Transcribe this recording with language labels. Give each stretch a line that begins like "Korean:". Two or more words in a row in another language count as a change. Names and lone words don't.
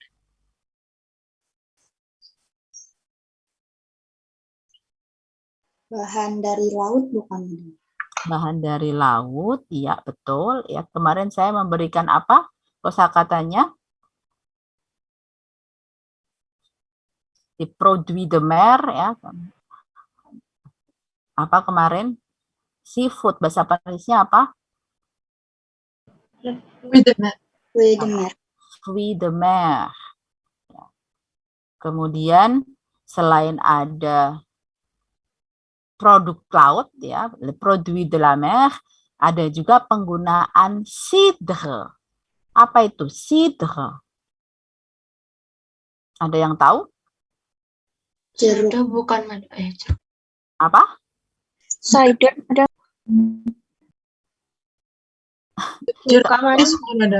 Indonesian: Bahan dari laut bukan? Bahan dari laut, iya betul. Ya, kemarin saya memberikan apa? Kosakatanya di
French: produit de mer,
Indonesian: ya. Apa kemarin? Seafood, bahasa Parisnya apa?
English: With the map.
French: Fruit de mer. Fruit de mer.
Indonesian: Kemudian selain ada produk laut, ya,
French: produit de la mer,
Indonesian: ada juga penggunaan cidre. Apa itu cidre? Ada yang tahu? Jeruk bukan jeruk. Apa? Cider ada. Jeruk nipis bukan, Madam?